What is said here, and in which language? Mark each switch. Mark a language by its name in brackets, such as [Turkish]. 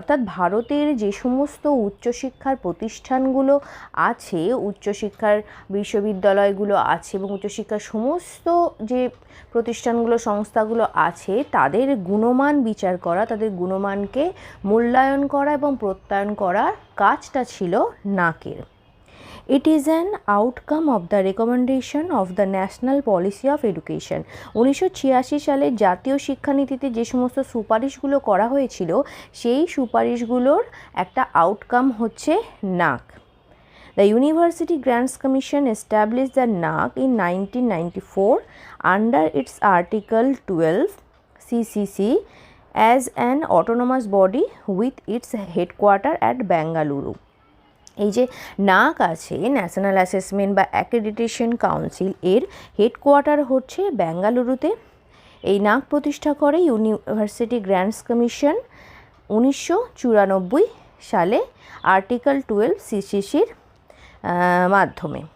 [Bangla] অর্থাৎ ভারতের যে সমস্ত উচ্চশিক্ষার প্রতিষ্ঠানগুলো আছে, উচ্চশিক্ষার বিশ্ববিদ্যালয়গুলো আছে এবং উচ্চশিক্ষার সমস্ত যে প্রতিষ্ঠানগুলো সংস্থাগুলো আছে তাদের গুণমান বিচার করা, তাদের গুণমানকে মূল্যায়ন করা এবং প্রত্যয়ন করার কাজটা ছিল নাকের। [English] It is an outcome of the recommendation of the National Policy of Education। [Bangla] 1986 সালে জাতীয় শিক্ষানীতিতে যে সমস্ত সুপারিশগুলো করা হয়েছিল সেই সুপারিশগুলোর একটা আউটকাম হচ্ছে নাক। [English] The University Grants Commission established the NAC in 1994 under its Article 12 CCC as an autonomous body with its headquarter at Bengaluru। [Bangla] এই যে নাক আছে, ন্যাশনাল অ্যাসেসমেন্ট বা অ্যাক্রেডিটেশন কাউন্সিল, এর হেডকোয়ার্টার হচ্ছে বেঙ্গালুরুতে। এই নাক প্রতিষ্ঠা করে ইউনিভার্সিটি গ্র্যান্টস কমিশন 1994 সালে আর্টিকেল 12 সিসিসির মাধ্যমে।